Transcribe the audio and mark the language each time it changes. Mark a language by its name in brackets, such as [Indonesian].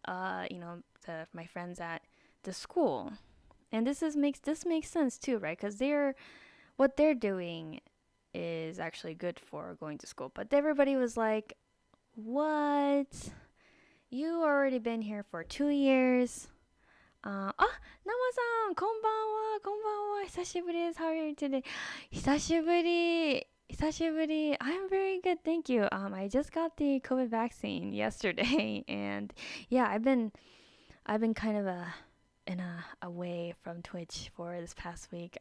[English] My friends at the school, and this makes sense too, right? Because what they're doing is actually good for going to school, but everybody was like, "What? You already been here for 2 years." [Japanese] ナマさん、こんばんは、こんばんは。久しぶりです。 [English] How are you today? [Japanese] 久しぶり。久しぶり. [English] I'm very good, thank you. I just got the COVID vaccine yesterday, and yeah, I've been kind of away from Twitch for this past week.